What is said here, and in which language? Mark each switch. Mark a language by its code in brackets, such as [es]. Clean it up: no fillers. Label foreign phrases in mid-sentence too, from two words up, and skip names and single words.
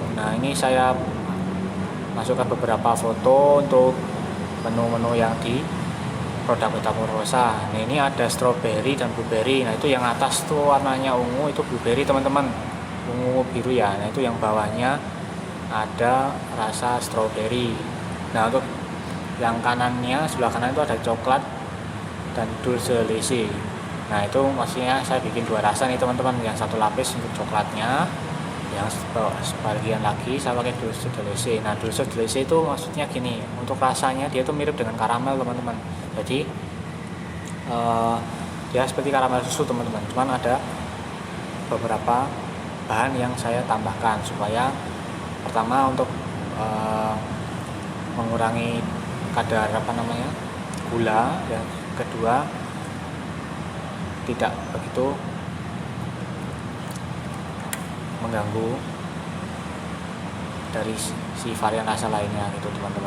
[id] Nah ini saya masukkan beberapa foto untuk menu-menu yang di produk Metamorfosa. Nah ini ada strawberry dan blueberry. Nah itu yang atas tuh warnanya ungu itu blueberry teman-teman, ungu biru ya. Nah itu yang bawahnya ada rasa strawberry. Nah untuk yang kanannya, sebelah kanan itu ada coklat dan [es] dulce leche. [id] Nah itu maksudnya saya bikin dua rasa nih teman-teman, yang satu lapis untuk coklatnya, yang sebagian lagi saya pakai [es] dulce de leche. [id] Nah [es] dulce de leche [id] itu maksudnya gini, untuk rasanya dia tuh mirip dengan karamel teman-teman. Jadi dia seperti karamel susu teman-teman, cuman ada beberapa bahan yang saya tambahkan supaya pertama untuk mengurangi kadar gula, yang kedua tidak begitu mengganggu dari si varian rasa lainnya gitu teman-teman.